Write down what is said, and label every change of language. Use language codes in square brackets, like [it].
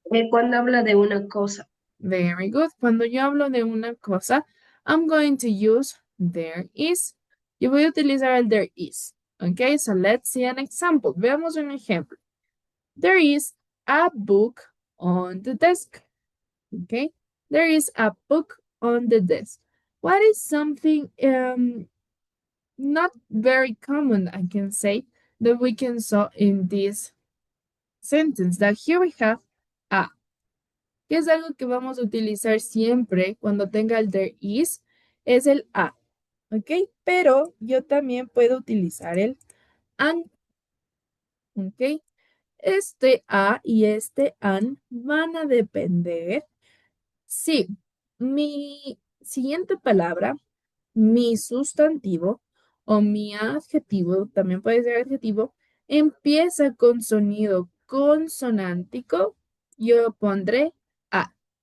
[es] Cuando habla de una cosa, [en] Very good. [es] Cuando yo hablo de una cosa, [en] I'm going to use there is. [es] Yo voy a utilizar el there is. [en] Okay, so let's see an example. [es] Veamos un ejemplo. [en] There is a book on the desk. Okay, there is a book on the desk. What is something not very common, I can say, that we can saw in this sentence? That here we have a, [es] que es algo que vamos a utilizar siempre cuando tenga el there is, es el a, ¿ok? Pero yo también puedo utilizar el an, ¿ok? Este a y este an van a depender si mi siguiente palabra, mi sustantivo o mi adjetivo, también puede ser adjetivo, empieza con sonido consonántico, yo pondré a.